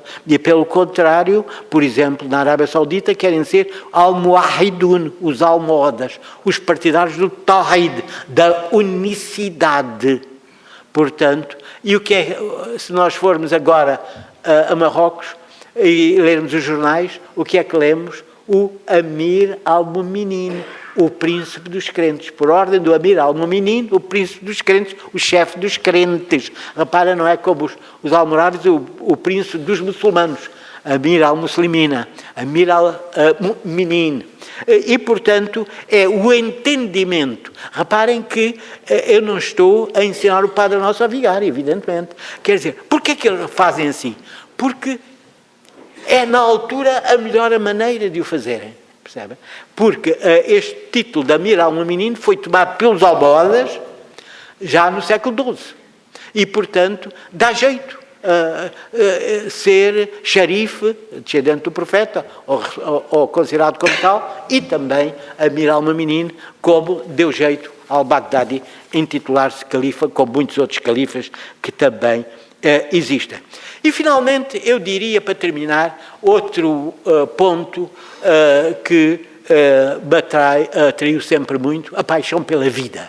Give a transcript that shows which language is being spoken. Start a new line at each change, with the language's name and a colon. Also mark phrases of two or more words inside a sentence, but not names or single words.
Portuguese: E, pelo contrário, por exemplo, na Arábia Saudita, querem ser al-muahidun, os almohadas, os partidários do tawhid, da unicidade. Portanto, e o que é, se nós formos agora a Marrocos e lermos os jornais, o que é que lemos? O Amir al-Mu'minin, o príncipe dos crentes. Por ordem do Amir al-Mu'minin, o príncipe dos crentes, o chefe dos crentes. Repara, não é como os almorávides, o príncipe dos muçulmanos. Amir al-Muslimina, Amir al-Mu'minin. E, portanto, é o entendimento. Reparem que eu não estou a ensinar o Padre Nosso a vigar, evidentemente. Quer dizer, porquê que eles fazem assim? Porque é, na altura, a melhor maneira de o fazerem. Percebem? Porque este título de Amir al-Mu'minin foi tomado pelos almohadas já no século XII. E, portanto, dá jeito. Ser xerife, descendente do profeta, ou considerado como tal, e também Amir al-Mu'minin, como deu jeito al-Baghdadi intitular-se califa, como muitos outros califas que também existem. E, finalmente, eu diria, para terminar, outro ponto que me atraiu sempre muito, a paixão pela vida.